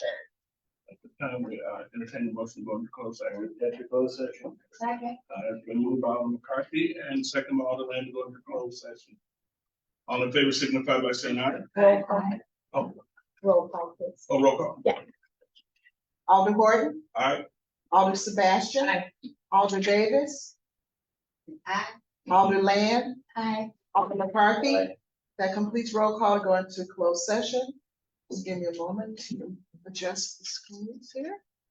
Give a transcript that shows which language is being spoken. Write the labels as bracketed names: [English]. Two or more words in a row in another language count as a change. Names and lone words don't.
[English] We entertain the motion to go into closed session. Closed session. Second. It's been moved by Alderman McCarthy and second by Alderman to go into closed session. All in favor signify by saying aye. Roll call. Oh, Roll call, please. roll call. Yeah. Alder Gordon, Aye. Alder Sebastian. Aye. Alder Davis, Aye. Alder Land, Aye. Alder McCarthy. Aye. That completes roll call to go into closed session. Just give me a moment to adjust the screens here.